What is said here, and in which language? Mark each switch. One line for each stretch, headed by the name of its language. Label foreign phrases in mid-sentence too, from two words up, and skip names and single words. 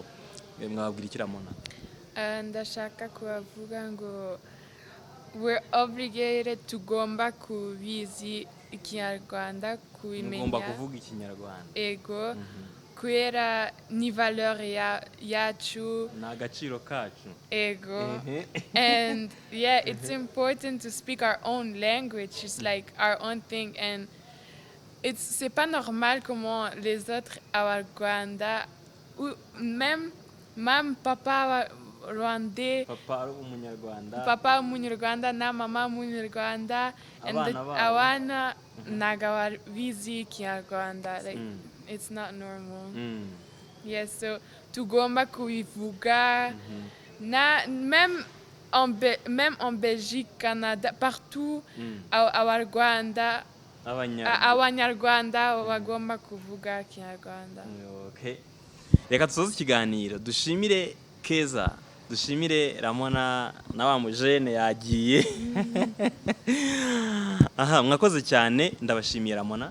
Kinyarwanda: Mwabwira ikiramona? Ndashaka kubavuga ngo
English: we're obligated,
Kinyarwanda: tugomba kubizi Ikinyarwanda, kubimenya. Mugomba kuvuga Ikinyarwanda. Ego. Kubera ni valeur yacu, na agaciro kacu. Ego.
English: And yeah, it's important to speak our own language. It's like our own thing, and
French: c'est pas normal comment les autres à Rwanda, ou même papa rwandais,
Kinyarwanda: papa umunyarwanda na mama umunyarwanda, and abana ntago bizi Ikinyarwanda.
English: Like it's not normal. Yes, so
Kinyarwanda: tugomba kubivuga.
French: Même en Belgique, Canada, partout,
Kinyarwanda: Abanyarwanda bagomba kuvuga Kinyarwanda. Okay. Reka tusoze ikiganiro, dushimire Keza, dushimire Ramona na wa mujene yagiye. Mwakoze cyane, ndabashimiye Ramona.